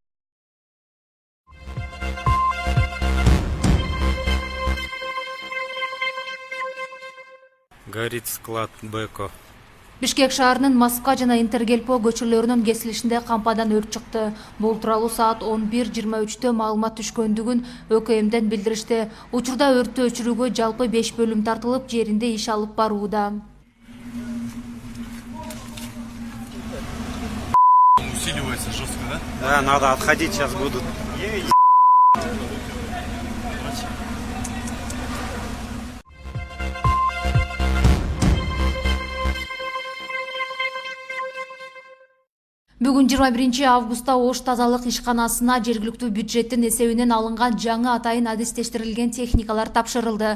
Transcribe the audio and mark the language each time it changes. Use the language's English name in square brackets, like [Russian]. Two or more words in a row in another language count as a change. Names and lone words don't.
[Russian] Горит склад Беко. [Kyrgyz] Бишкек шаарынын Москва жана Интергелпо көчөлөрүнүн кесилишинде кампадан өрт чыкты. Бул тууралуу саат 11:23 маалымат түшкөндүгүн ÖKM'ден билдиришти. Учурда өрттү өчүрүүгө жалпы 5 бөлүм тартылып, жеринде иш алып барууда. [Russian] Усиливается жестко, да? Да, надо отходить, сейчас будут. [Kyrgyz] Бүгүн 21 августта Ош тазалык ишканасына жергиликтүү бюджеттин эсебинен алынган жаңы атайын адистештирилген техникалар тапшырылды.